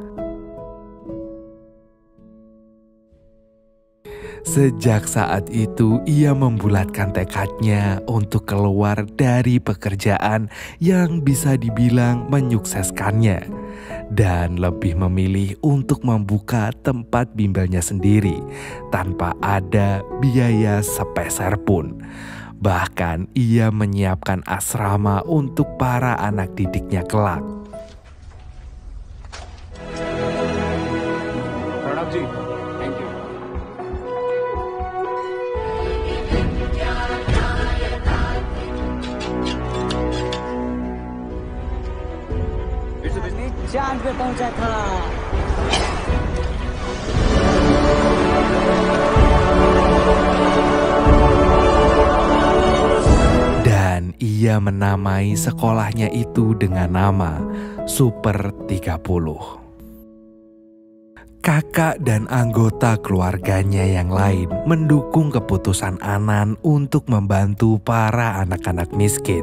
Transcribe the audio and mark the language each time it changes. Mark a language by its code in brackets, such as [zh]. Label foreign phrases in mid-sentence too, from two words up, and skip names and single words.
[id] Sejak saat itu ia membulatkan tekadnya untuk keluar dari pekerjaan yang bisa dibilang menyukseskannya dan lebih memilih untuk membuka tempat bimbelnya sendiri tanpa ada biaya sepeser pun. Bahkan ia menyiapkan asrama untuk para anak didiknya kelak. [hi] प्रणव जी [en] thank you [hi] चांद पे पहुंचा था। [id] Dan ia menamai sekolahnya itu dengan nama Super 30. Kakak dan anggota keluarganya yang lain mendukung keputusan Anan untuk membantu para anak-anak miskin.